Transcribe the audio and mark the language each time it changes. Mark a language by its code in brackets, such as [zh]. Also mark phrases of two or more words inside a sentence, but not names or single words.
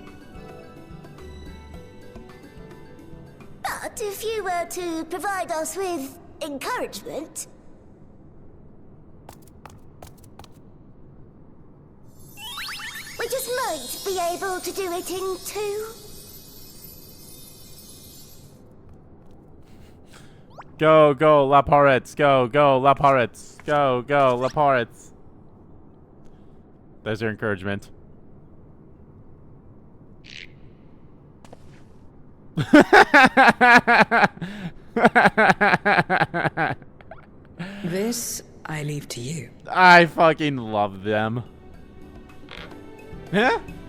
[en] But if you were to provide us with encouragement... we just might be able to do it in 2. Go, go, La Porrets. Go, go, La Porrets. Go, go, La Porrets. There's your encouragement. This I leave to you. I fucking love them. Huh?